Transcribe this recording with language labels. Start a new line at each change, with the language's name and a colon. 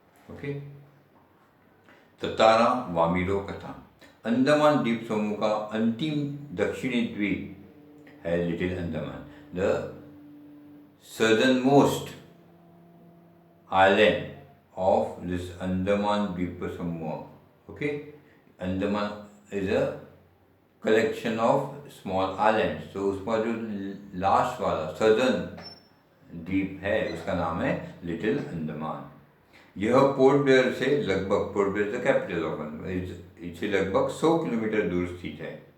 Hindi: Okay, Tatara Vamiro कथा. अंडमान द्वीप समूह का अंतिम दक्षिणी द्वीप है little Andaman,
English: The southernmost island of this Andaman Dweep Samooh. Okay, Andaman is a collection of small islands.
Hindi: तो उसका जो लास्ट वाला सदर्न द्वीप है उसका नाम है लिटिल अंडमान. यह पोर्ट ब्लेयर से लगभग, port Blair
English: the capital of Andaman,
Hindi: इससे लगभग 100 किलोमीटर दूर स्थित है.